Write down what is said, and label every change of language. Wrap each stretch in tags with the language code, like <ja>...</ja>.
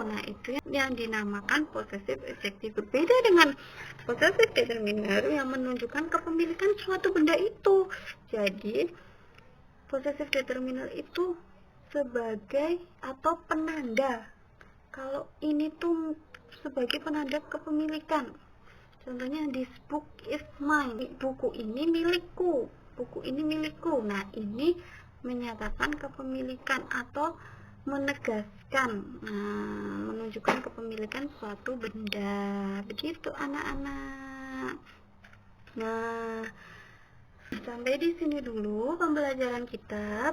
<id>Nah, itu yang dinamakan possessive adjective. Berbeda dengan possessive determiner yang menunjukkan kepemilikan suatu benda itu. Jadi, possessive determiner itu sebagai atau penanda. Kalau ini tuh sebagai penanda kepemilikan. Contohnya,</id> <en>this book is mine.</en> <id>Buku ini milikku. Buku ini milikku. Nah, ini menyatakan kepemilikan atau menegaskan, menunjukkan kepemilikan suatu benda. Begitu anak-anak. Nah, sampai di sini dulu pembelajaran kita.</id>